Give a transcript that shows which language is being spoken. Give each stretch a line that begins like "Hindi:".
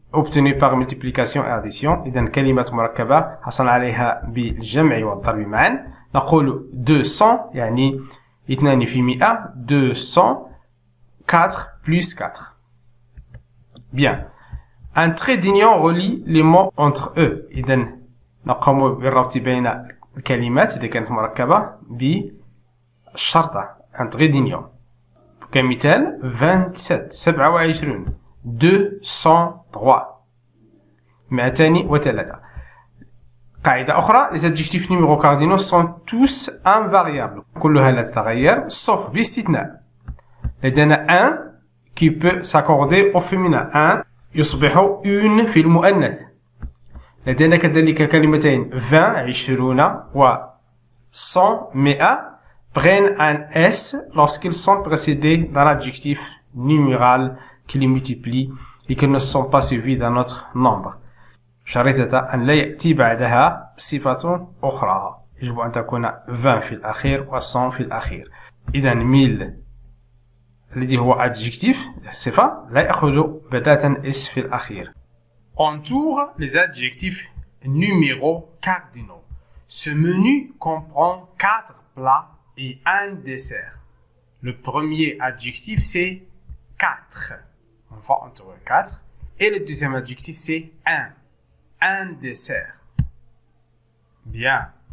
French: obtenu par multiplication et addition.
Arabic: إذا كلمة مركبة حصل عليها بالجمع والضرب معا. نقول 200 يعني 2 في 100 200 4 plus 4.
French: Bien. Un trait d'union relie les mots entre eux.
Arabic: إذا نقوم بالربط بين الكلمات إذا كانت مركبة بالشرطة.
French: Un trait d'union.
Arabic: كمثال
French: 27 27 203 203.
Arabic: قاعدة أخرى
French: les adjectifs numéros cardinaux sont tous invariables.
Arabic: كلها لا تتغير sauf باستثناء. لدينا un
French: qui peut s'accorder au féminin.
Arabic: un يصبح une في المؤنث. لدينا كذلك كلمتين
French: 20 20 و 100 100 prennent un S lorsqu'ils sont précédés d'un adjectif numéral qui les multiplie et qu'ils ne sont pas suivis d'un autre nombre.
Arabic: شريطة أن لا يأتي بعدها صفة أخرى. يجب أن تكون 20 في الأخير و 100 في الأخير. إذا 1000 الذي هو adjectif صفة لا يأخذ بداية S في الأخير.
French: Entoure les adjectifs numéros cardinaux. Ce menu comprend 4 plats et un dessert. Le premier adjectif c'est 4. On va entourer 4. Et le deuxième adjectif c'est 1. Un dessert. Bien.